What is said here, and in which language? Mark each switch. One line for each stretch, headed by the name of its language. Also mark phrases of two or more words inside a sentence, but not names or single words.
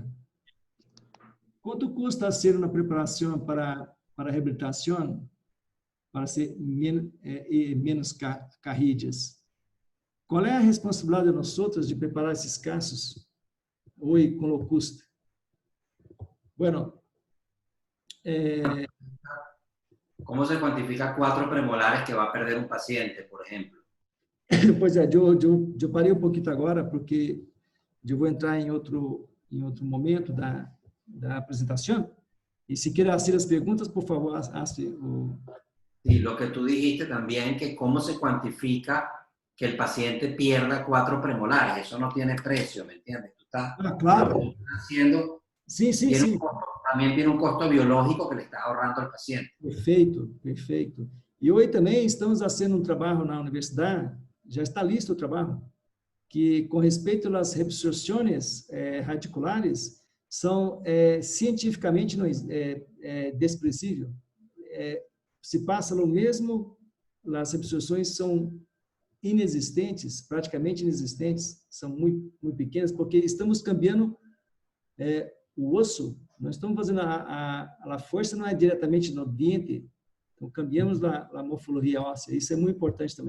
Portuguese: Quanto custa ser uma preparação para reabilitação, para ser menos carrídeas? Qual é a responsabilidade de nós outros de preparar esses casos hoje com o custo?
Spanish: Bueno, ¿cómo se cuantifica 4 premolares que va a perder un paciente, por ejemplo?
Portuguese: Pois é, eu parei um pouquinho agora porque eu vou entrar em outro momento da apresentação. E se quer fazer as perguntas,
Spanish: por favor, hace o... Sí, lo que tú dijiste también, que cómo se cuantifica que el paciente pierda 4 premolares. Eso no tiene precio, ¿me entiendes? Tú estás claro. haciendo...
Portuguese: Sim.
Spanish: También tiene un costo biológico que le estás ahorrando al paciente.
Portuguese: Perfeito. E hoje também estamos fazendo um trabalho na universidade, já está listo o trabalho, que com respeito às reabsorções radiculares, são cientificamente desprezível. Se passa o mesmo, as reabsorções são inexistentes, praticamente inexistentes, são muito, muito pequenas, porque estamos cambiando o osso, nós estamos fazendo a força não é diretamente no dente, então cambiamos a morfologia óssea, isso é muito importante também.